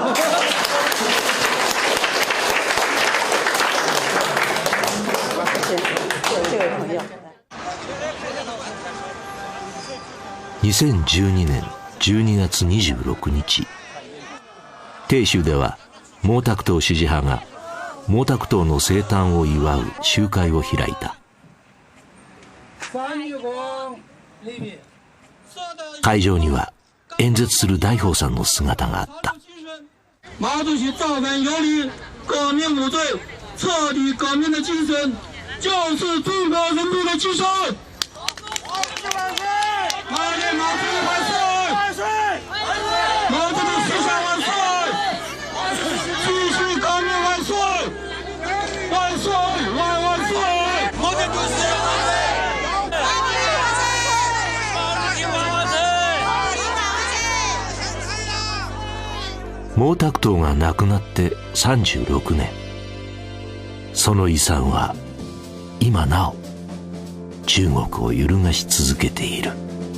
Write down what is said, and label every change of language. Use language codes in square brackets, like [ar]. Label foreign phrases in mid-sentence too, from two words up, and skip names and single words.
[zh] 这位朋友。 [ja] 2012年12月26日、鄭州では毛沢東支持派が毛沢東の生誕を祝う集会を開いた。会場には演説する大宝さんの姿があった。 [zh] 毛主席造反有理，革命无罪，彻底革命的精神就是中国人民的精神。毛主席万岁！万岁！毛泽东思想万岁！继续革命万岁！万岁！万岁！毛泽东思想万岁！ [ja] 毛沢東が亡くなって36年、その遺産は今なお中国を揺るがし続けている。